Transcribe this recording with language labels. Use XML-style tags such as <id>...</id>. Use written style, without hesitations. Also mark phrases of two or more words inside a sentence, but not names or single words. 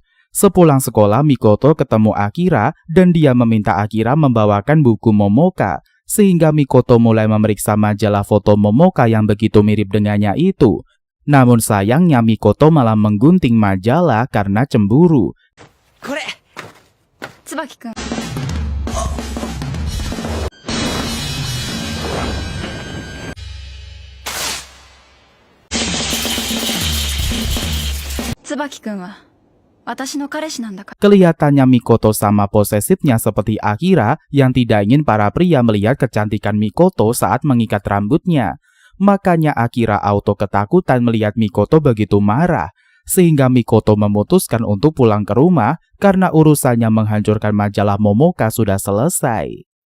<id>Sepulang sekolah, Mikoto ketemu Akira dan dia meminta Akira membawakan buku Momoka, sehingga Mikoto mulai memeriksa majalah foto Momoka yang begitu mirip dengannya itu. Namun sayangnya Mikoto malah menggunting majalah karena cemburu. Kore!</id> <ja>Tsubakiくん。Tsubakiくんは私の彼氏なんだから。</ja> <id>Kelihatannya Mikoto sama posesifnya seperti Akira yang tidak ingin para pria melihat kecantikan Mikoto saat mengikat rambutnya. Makanya Akira auto ketakutan melihat Mikoto begitu marah, sehingga Mikoto memutuskan untuk pulang ke rumah karena urusannya menghancurkan majalah Momoka sudah selesai.</id>